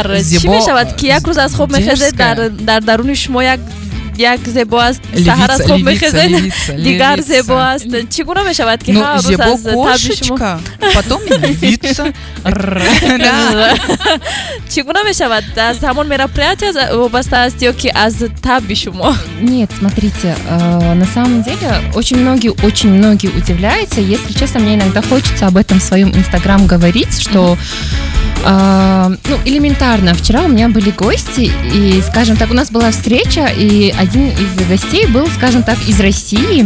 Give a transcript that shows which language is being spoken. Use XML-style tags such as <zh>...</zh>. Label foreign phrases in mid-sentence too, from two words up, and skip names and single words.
<tg>Чӣ мешавад ки як рӯз аз хоб мехезед, дар даруни шумо як Зебо аст, саҳар аз хоб мехезед, дигар Зебо аст. Чӣ гуна мешавад ки ҳар рӯз аз таби шумо</tg> <ru>потом львица.</ru> <tg>Чӣ гуна мешавад? Аз ҳамон мероприятия вобаста аст ё ки аз таби шумо?</tg> <ru>Нет, смотрите, на самом деле очень многие удивляются. Если честно, мне иногда хочется об этом в своем инстаграм говорить, что элементарно. Вчера у меня были гости, и, скажем так, у нас была встреча, и один из гостей был, скажем так, из России.</ru>